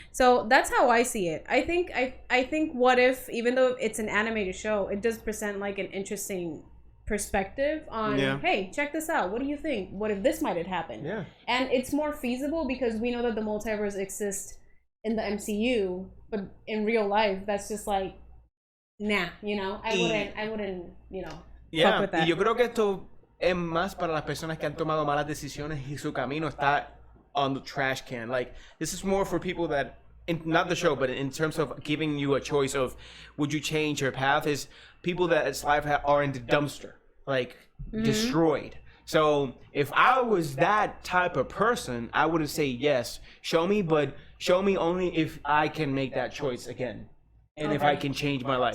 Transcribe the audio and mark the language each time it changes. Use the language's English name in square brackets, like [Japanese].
[English] So that's how I see it. I think What If, even though it's an animated show, it does present like an interesting perspective on, hey, check this out, what do you think, what if this might have happened? And it's more feasible because we know that the multiverse exists in the MCU, but in real life that's just like, nah, I wouldn't fuck with that. [Spanish] Y yo creo que esto es más para las personas que han tomado malas decisiones y su camino está [English] on the trash can. Like, this is more for people that, not the show, but in terms of giving you a choice of would you change your path, is people that life are in the dumpster, like destroyed. So if I was that type of person, I would say yes, show me, but show me only if I can make that choice again, and if I can change my life.